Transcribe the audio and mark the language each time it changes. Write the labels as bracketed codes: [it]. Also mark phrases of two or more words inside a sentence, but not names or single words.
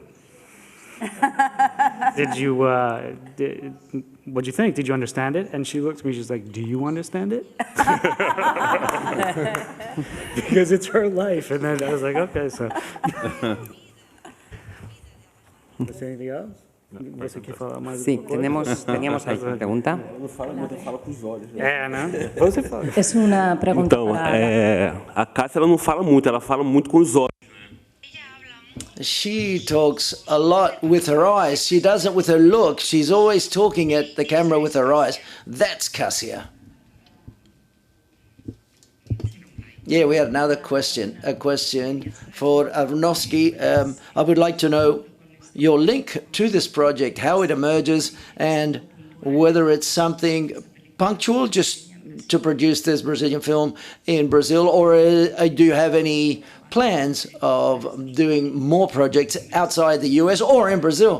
[en] Did you, what'd you think? Did you understand it? And she looked at me, she's like, do you understand it? Because it's her life. And then I was like, okay, so. Is there anything else? [es] Sí, teníamos ahí una pregunta. [pt] Você fala. [es] Es una pregunta [pt] Então, para... a Cássia ela não fala muito, ela fala muito com os olhos. [en] She talks a lot with her eyes. She does it with her look. She's always talking at the camera with her eyes. That's Cassia. Yeah, we had another question. A question for Avnovsky. I would like to know your link to this project, how it emerges, and whether it's something punctual just to produce this Brazilian film in Brazil, or do you have any plans of doing more projects outside the US or in Brazil?